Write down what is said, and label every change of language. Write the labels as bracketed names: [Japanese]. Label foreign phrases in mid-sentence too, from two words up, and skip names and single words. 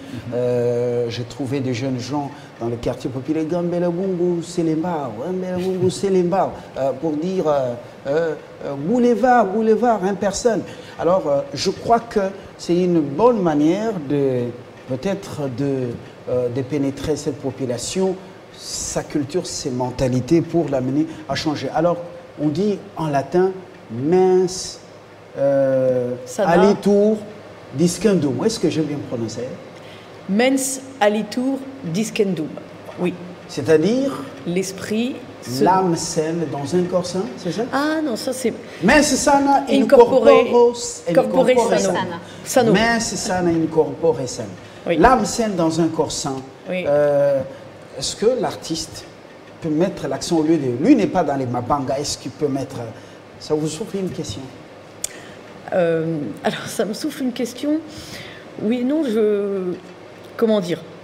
[French] J'ai trouvé des jeunes gens dans les quartiers populaires, Gambela Bungu Selembao, Gambela Bungu Selembao, pour dire boulevard, personne. Alors, je crois que c'est une bonne manière peut-être de pénétrer cette population, sa culture, ses mentalités pour l'amener à changer. Alors, on dit en latin [Latin] mens alitur discendum. [French] Est-ce que j'ai bien prononcé? [Latin] Mens alitur discendum. [French] Oui. C'est-à-dire l'esprit. L'âme saine dans un corps sain, c'est ça? Ah non, ça c'est. [Latin] Mens sana in corpore sano. Mens sana in corpore sano. [French] Oui. L'âme saine dans un corps sain. Oui. Est-ce que l'artiste peut mettre l'accent au lieu de... Lui n'est pas dans les mabanga, est-ce qu'il peut mettre... Ça vous souffle une question? Alors, ça me souffle une question. Oui, non, comment dire?